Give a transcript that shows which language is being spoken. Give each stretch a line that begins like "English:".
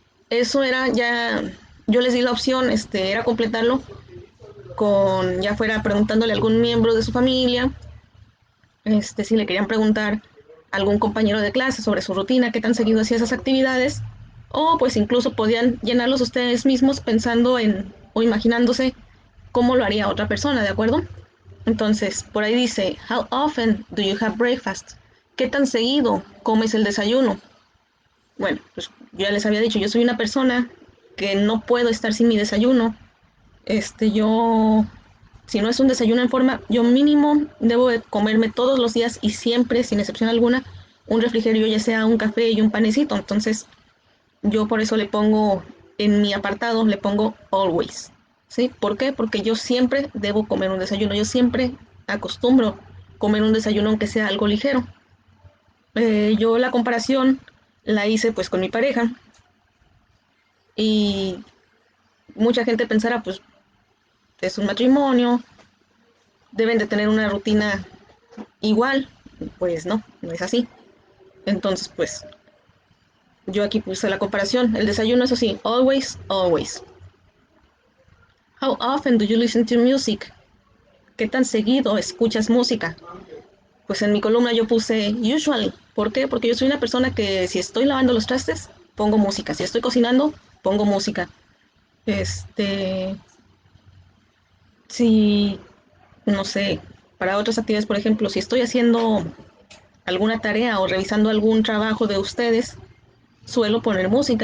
Spanish: Eso era ya, yo les di la opción, era completarlo con, ya fuera preguntándole a algún miembro de su familia, si le querían preguntar a algún compañero de clase sobre su rutina, qué tan seguido hacía esas actividades, o pues incluso podían llenarlos ustedes mismos pensando en o imaginándose cómo lo haría otra persona, ¿de acuerdo? Entonces, por ahí dice,
English: how often do you have breakfast?
Spanish: ¿Qué tan seguido comes el desayuno? Bueno, pues ya les había dicho, yo soy una persona que no puedo estar sin mi desayuno. Yo, si no es un desayuno en forma, yo mínimo debo de comerme todos los días y siempre, sin excepción alguna, un refrigerio, ya sea un café y un panecito. Entonces, yo por eso le pongo en mi apartado, le pongo always. ¿Sí? ¿Por qué? Porque yo siempre debo comer un desayuno. Yo siempre acostumbro comer un desayuno aunque sea algo ligero. Yo la comparación la hice pues con mi pareja y mucha gente pensará pues es un matrimonio, deben de tener una rutina igual. Pues no, no es así. Entonces pues yo aquí puse la comparación. El desayuno, eso sí, always, always.
English: How often do you listen to music?
Spanish: ¿Qué tan seguido escuchas música? Pues en mi columna yo puse usually. ¿Por qué? Porque yo soy una persona que si estoy lavando los trastes, pongo música. Si estoy cocinando, pongo música. Este, si, no sé, para otras actividades, por ejemplo, si estoy haciendo alguna tarea o revisando algún trabajo de ustedes, suelo poner música.